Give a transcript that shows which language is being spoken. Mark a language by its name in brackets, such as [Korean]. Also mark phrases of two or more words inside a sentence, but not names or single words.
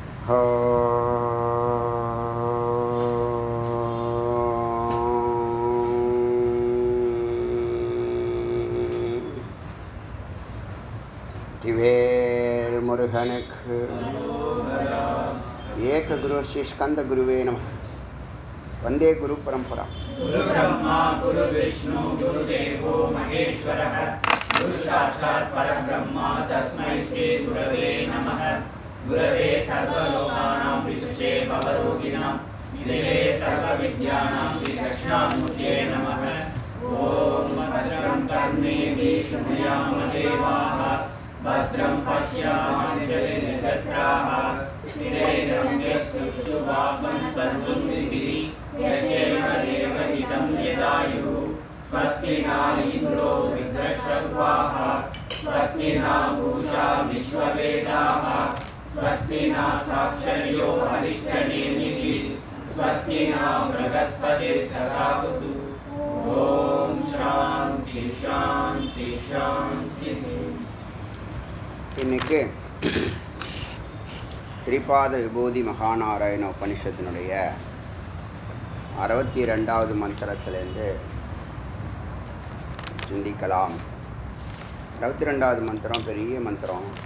[Tamil] திவேல் முருகனுக்கு [Sanskrit] एक गुरु श्री स्कन्द गुरवे नमः. वन्दे गुरु परम्परा. गुरु ब्रह्मा गुरु विष्णु गुरु देवो महेश्वरः गुरु साक्षात् परब्रह्मा तस्मै श्री गुरवे नमः. गुरवे सर्वलोकानां विसुषे भवरोगिणां निधये सर्वविद्यानां श्री दक्षणामूर्तये नमः. ॐ भद्रं कर्णेभिः शृणुयाम देवाः भद्रं पश्यामश्चेदत्राः स्थिरैरं यस्सुष्टुवाग्मं सर्वं यस्यैव देवहितं यदायुः. स्वस्ति न इन्द्रो वृद्धश्रवाः स्वस्ति न पूषा विश्ववेदाः स्वस्ति न साक्षर्यो अरिष्टनेमिः स्वस्ति न बृहस्पतिर्दधातु. ॐ शान्ति शान्ति शान्तिः. [Tamil] இன்னைக்கு ஸ்ரீபாத விபூதி மகாநாராயண உபனிஷத்தினுடைய 62வது மந்திரத்திலேருந்து சிந்திக்கலாம். 62வது மந்திரம் பெரிய மந்திரம்.